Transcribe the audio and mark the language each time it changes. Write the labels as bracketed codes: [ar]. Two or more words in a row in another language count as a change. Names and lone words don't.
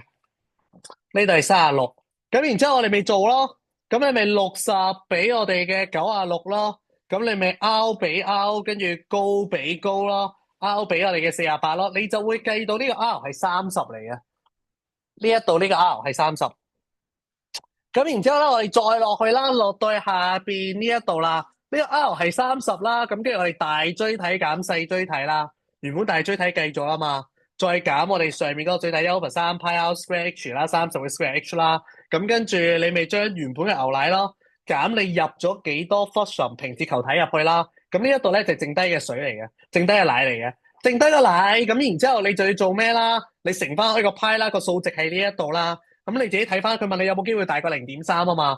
[yue] 呢度係36，咁然之後我哋咪做咯，咁你咪60俾我哋嘅96咯，咁你咪 R 比 R，跟住高比高咯，R 俾我哋嘅48咯，你就會計到呢個 R 係30嚟嘅，呢一度呢個 R 係30，咁然之後咧我哋再落去啦，落到去下邊呢一度啦，呢個 R 係30啦，咁跟住我哋大錐體減細錐體啦，原本大錐體計咗啊嘛。再減我哋上面嗰個最大 [en] over 3πr square h [yue] 啦，30嘅 [en] square h [yue] 啦，咁跟住你咪將原本嘅牛奶咯，減你入咗幾多 flushum 平切球體入去啦，咁呢一度咧就剩低嘅水嚟嘅，剩低嘅奶嚟嘅，剩低個奶，咁然之後你就要做咩啦？你乘翻開個派啦，個數值喺呢一度啦，咁你自己睇翻，佢問你有冇機會大過0.3啊嘛？